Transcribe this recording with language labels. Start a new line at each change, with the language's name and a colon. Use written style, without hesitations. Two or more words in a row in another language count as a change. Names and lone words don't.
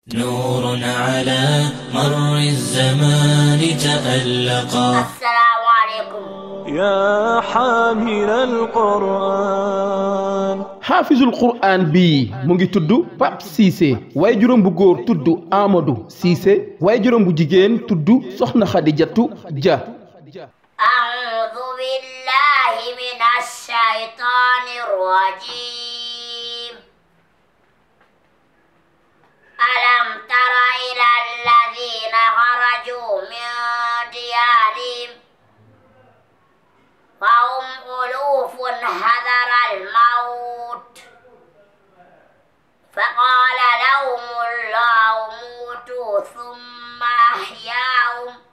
Arabic: نور على مر الزمان تألقا. السلام عليكم يا حامل القرآن. حافظ القرآن
Wolof: bi mu ngi tudd Pape Cissé waaye juróom bu góor tudd Amadou Cissé waaye juróom bu jigéen tudd Soxna Xadijatu Dia.
Arabic: أعوذ بالله من الشيطان الرجيم. ألم تر إلى الذين خرجوا من ديارهم فهم ألوف حذر الموت فقال لهم الله موتوا ثم أحياهم